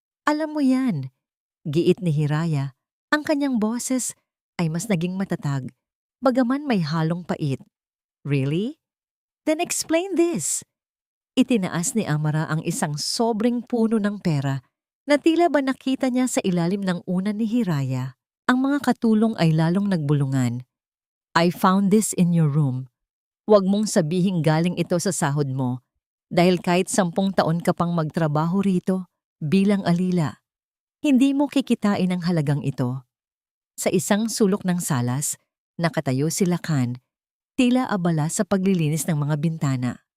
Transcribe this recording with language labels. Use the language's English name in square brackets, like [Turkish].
[Filipino] Alam mo yan. Giit ni Hiraya. Ang kanyang boses ay mas naging matatag, bagaman may halong pait. [English] Really? Then explain this. [Filipino] Itinaas ni Amara ang isang sobrang puno ng pera na tila ba nakita niya sa ilalim ng unan ni Hiraya. Ang mga katulong ay lalong nagbulungan. [English] I found this in your room. [Filipino] Huwag mong sabihing galing ito sa sahod mo dahil kahit 10 taon ka pang magtrabaho rito bilang alila, hindi mo kikitain ang halagang ito. Sa isang sulok ng salas, nakatayo si Lakan, tila abala sa paglilinis ng mga bintana.